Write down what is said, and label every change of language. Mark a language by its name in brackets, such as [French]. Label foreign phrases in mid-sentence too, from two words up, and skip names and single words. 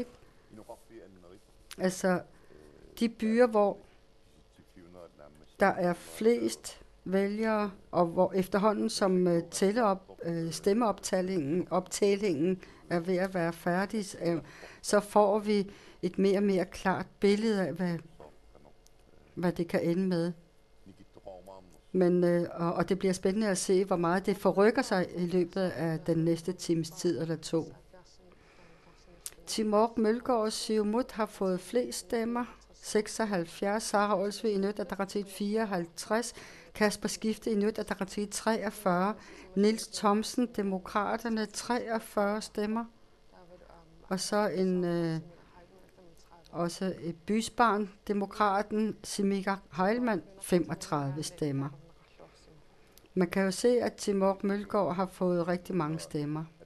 [Danish] Altså, de byer, hvor der er flest vælgere, og hvor efterhånden som stemmeoptællingen er ved at være færdig, så får vi et mere og mere klart billede af, hvad det kan ende med. Men, og det bliver spændende at se, hvor meget det forrykker sig i løbet af den næste times tid eller to. Timok Mølgaard og Siumut har fået flest stemmer, 76, Sara Olsvig Inuit Ataqatigiit 54, Kasper Skifte Inuit Ataqatigiit 43, Niels Thomsen Demokraterne 43 stemmer, og så også et bysbarn Demokraten Simikaq Heilmann 35 stemmer. Man kan jo se, at Timok Mølgaard har fået rigtig mange stemmer.